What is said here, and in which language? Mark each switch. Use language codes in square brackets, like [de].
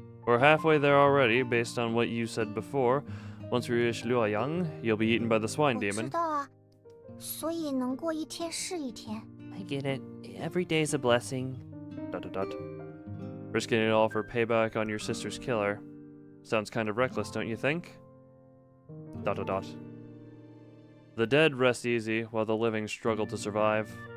[en] We're halfway there already, based on what you said before. Once we reach Luoyang, you'll be eaten by the swine [zh] 我知 [en] demon. [zh] 道啊，所以能过一天是一天。 [en] I get it. Every day's a blessing. Risking it all for payback on your sister's killer. Sounds kind of reckless, don't you think? ... The dead rest easy, while the living struggle to survive.